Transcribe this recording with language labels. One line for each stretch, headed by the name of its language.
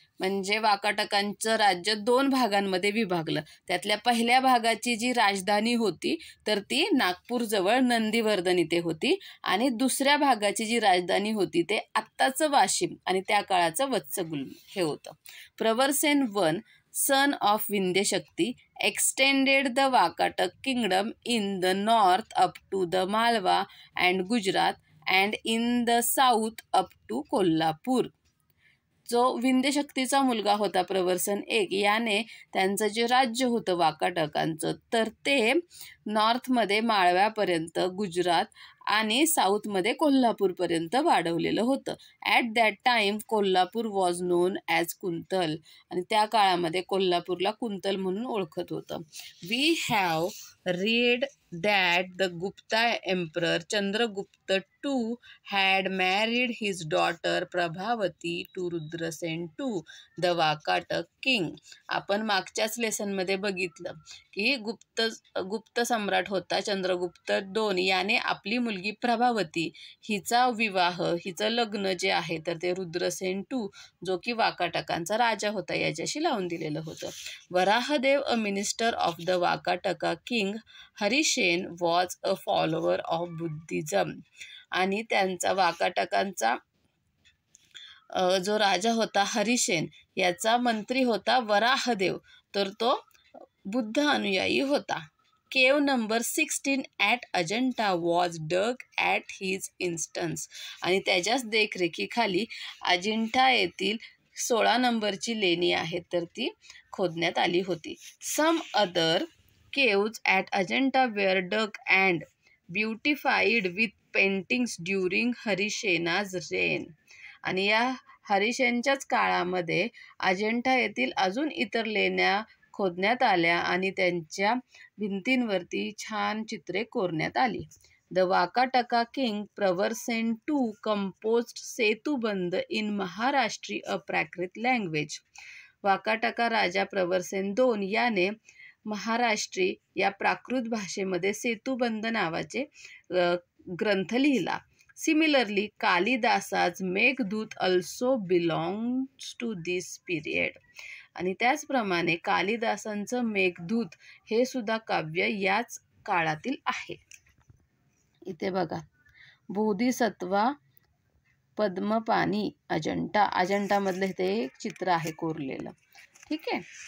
Marathi: म्हणजे वाकाटकांचं राज्य 2 भागांमध्ये विभागलं. त्यातल्या पहिल्या भागाची जी राजधानी होती तर ती नागपूरजवळ नंदीवर्धन इथे होती आणि दुसऱ्या भागाची जी राजधानी होती ते आत्ताचं वाशिम आणि त्या काळाचं वत्सगुल्म हे होतं.
English: Pravarsen one son of Vindhyashakti extended the Vakatak kingdom in the north up to the Malwa and Gujarat and in the south up to Kolhapur.
Marathi: जो विंध्यशक्तीचा मुलगा होता प्रवरसन एक याने त्यांचं जे राज्य होतं वाकाटकांचं तर ते नॉर्थमध्ये माळव्यापर्यंत गुजरात आणि साऊथमध्ये कोल्हापूरपर्यंत वाढवलेलं होतं.
English: At that time Kolhapur was known as Kuntal.
Marathi: आणि त्या काळामध्ये कोल्हापूरला कुंतल म्हणून ओळखत होतं.
English: We have read that the Gupta emperor Chandragupta II had married his daughter Prabhavati to Rudrasen II, the Vakatak king.
Marathi: आपण मागच्याच लेसनमध्ये बघितलं की गुप्त सम्राट होता चंद्रगुप्त II याने आपली मुलगी प्रभावती हिचा विवाह हिचं लग्न जे आहे तर ते रुद्रसेन II जो की वाकाटकांचा राजा होता याच्याशी लावून दिलेलं होतं.
English: Varahadev a minister of the Vakataka king Harisen was a follower of Buddhism.
Marathi: आणि त्यांचा वाकाटकांचा जो राजा होता हरिसेन याचा मंत्री होता वराहदेव तर तो बुद्ध अनुयायी होता.
English: Cave number 16 at Ajanta was dug at his instance.
Marathi: आणि त्याच्याच देखरेखीखाली अजिंठा येथील 16 नंबरची लेणी आहे तर ती खोदण्यात आली होती.
English: Some other caves at Ajanta were dug and beautified with paintings during Harisena's reign.
Marathi: आणि या हरिसेनच्याच काळामध्ये अजंठा येथील अजून इतर लेण्या खोदण्यात आल्या आणि त्यांच्या भिंतींवरती छान चित्रे कोरण्यात आली.
English: The Vakataka king Pravarsen II composed Setubandh in Maharashtri a Prakrit language.
Marathi: Vakataka Raja Pravarasena II याने महाराष्ट्री या प्राकृत भाषेमध्ये सेतुबंध नावाचे ग्रंथ लिहिला.
English: Similarly Kalidasa's Meghdoot also belongs to this period.
Marathi: आणि त्याचप्रमाणे कालिदासांचं मेघदूत हे सुद्धा काव्य याच काळातील आहे. इथे बघा बोधिसत्वा पद्मपानी अजंठामधलं ते एक चित्र आहे कोरलेलं. ठीक आहे.